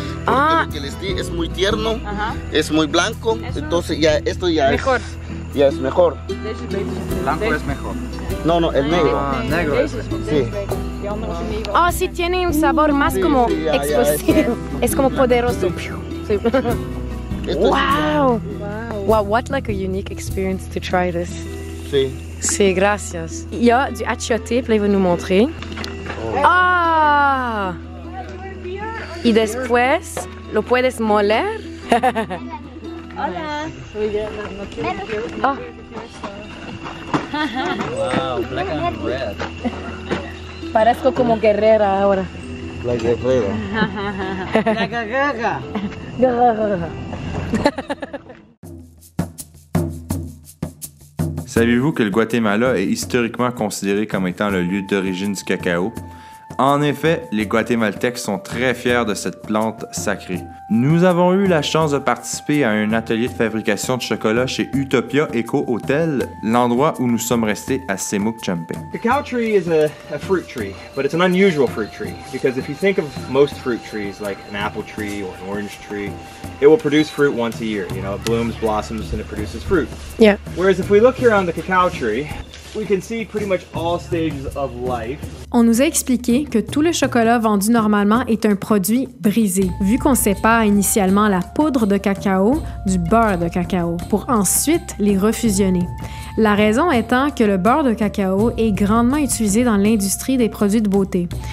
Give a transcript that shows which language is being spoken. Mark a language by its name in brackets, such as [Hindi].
[Spanish] Porque lo que les di es muy tierno, es muy blanco, entonces ya esto ya mejor. Ya es mejor. Blanco es mejor. No, el negro. Ah, negro es. Sí. Oh, sí tiene un sabor más como explosivo. Es como poderoso. Sí. Wow! [English] Wow, what like a unique experience to try this. [Spanish] Sí. Sí, gracias. [French] Il y a du achiote, puis là, il va nous montrer. Ah! [Spanish] Y después, ¿lo puedes moler? Hola. Oh. [English] Wow, black and red. [Spanish] Parezco como guerrera ahora. La guerrera. [French] Saviez-vous que le Guatemala est historiquement considéré comme étant le lieu d'origine du cacao? En effet, les Guatémaltèques sont très fiers de cette plante sacrée. Nous avons eu la chance de participer à un atelier de fabrication de chocolat chez Utopia Eco Hotel, l'endroit où nous sommes restés à Semuc Champe. [English] Cacao tree is a fruit tree, but it's an unusual fruit tree because if you think of most fruit trees like an apple tree or an orange tree, it will produce fruit once a year. You know, it blooms, blossoms, and it produces fruit. Yeah. Whereas if we look here on the cacao tree, we can see pretty much all stages of life. [French] On nous a expliqué que tout le chocolat vendu normalement est un produit brisé, vu qu'on sépare initialement la poudre de cacao du beurre de cacao, pour ensuite les refusionner. La raison étant que le beurre de cacao est grandement utilisé dans l'industrie des produits de beauté.